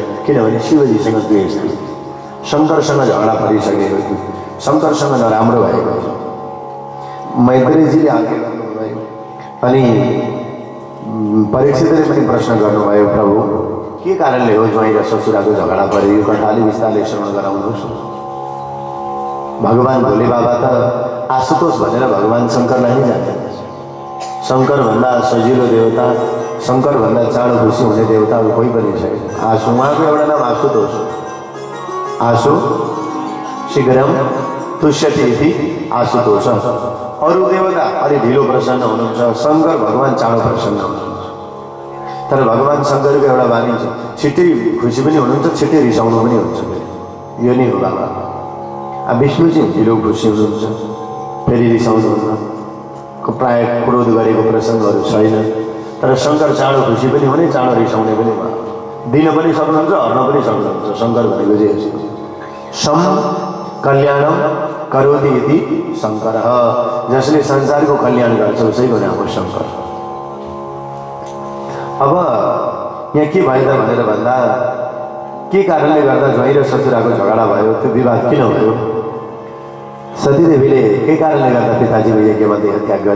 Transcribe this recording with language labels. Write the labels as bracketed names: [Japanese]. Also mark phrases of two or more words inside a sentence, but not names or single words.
[Nepali] किनभने शिवजीसँग द्वेष थियो, शङ्करसँग झगडा परिसकेको थियो, शङ्करसँग नराम्रो भएको थियो। मैत्रेयजीले आज्ञा गर्नुभयो अनि परीक्षितले पनि प्रश्न गर्नुभयो, प्रभु के कारणले हो ज्वाइँ र ससुराको झगडा पऱ्यो? यो कथाले विस्तारले श्रवण गराउनुहोस्। भगवान भोले बाबा त आशुतोष भनेर भगवान शङ्करलाई नै जाने। शङ्करभन्दा सजिलो देवता, शङ्करभन्दा चाँडो खुसी हुने देवता कोही पनि छैन। उहाँको एउटा नाम आशुतोष। [Sanskrit] आशु शीघ्रम तुष्यति इति आशुतोष। [Nepali] अरू देवता अलि ढिलो प्रसन्न हुनुहुन्छ, शङ्कर भगवान चाँडो प्रसन्न हुनुहुन्छ। तर भगवान शङ्करको एउटा बानी छ, छिट्टै खुसी पनि हुनुहुन्छ, छिट्टै रिसाउनु पनि हुन्छ। यो नै हो बाबा। विष्णु चाहिँ ढिलो खुसी हुनुहुन्छ, फेरि रिसाउनुहुन्न, प्राय क्रोध गरेको प्रसङ्गहरू छैन। तर शङ्कर चाँडो खुसी पनि हुने, चाँडो रिसाउने पनि भयो। दिन पनि सक्नुहुन्छ, हर्न पनि सक्नुहुन्छ। शङ्कर भनेको चाहिँ यस्तो [Sanskrit] सम कल्याणम करोति इति शङ्कर। [Nepali] जसले संसारको कल्याण गर्छ उसैको नाम हो शङ्कर। अब यहाँ के भयो त भनेर भन्दा के कारणले गर्दा ज्वाइँ र ससुराको झगडा भयो, त्यो विवाद किन भयो? सतीदेवीले के कारणले गर्दा पिताजीको यज्ञमा देह त्याग गरे?